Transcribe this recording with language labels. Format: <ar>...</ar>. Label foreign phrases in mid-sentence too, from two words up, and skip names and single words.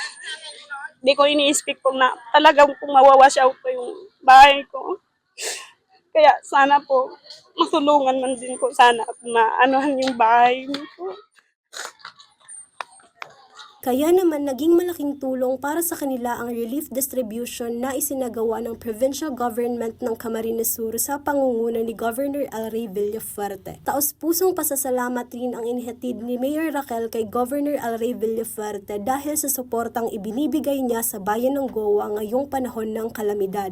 <tl>Hindi ko ini-expect po na talagang kung mawawash out po yung bahay ko. Kaya sana po, matulungan man din po sana at maanuhan yung bahay ko. Kaya naman naging malaking tulong para sa kanila ang relief distribution na isinagawa ng</tl> <en>provincial government</en> <tl>ng Camarines Sur sa pangunguna ni Governor El Rey Villafuerte. Taos-pusong pasasalamat rin ang inihatid ni Mayor Raquel kay Governor El Rey Villafuerte dahil sa suportang ibinibigay niya sa bayan ng Goa ngayong panahon ng kalamidad.</tl>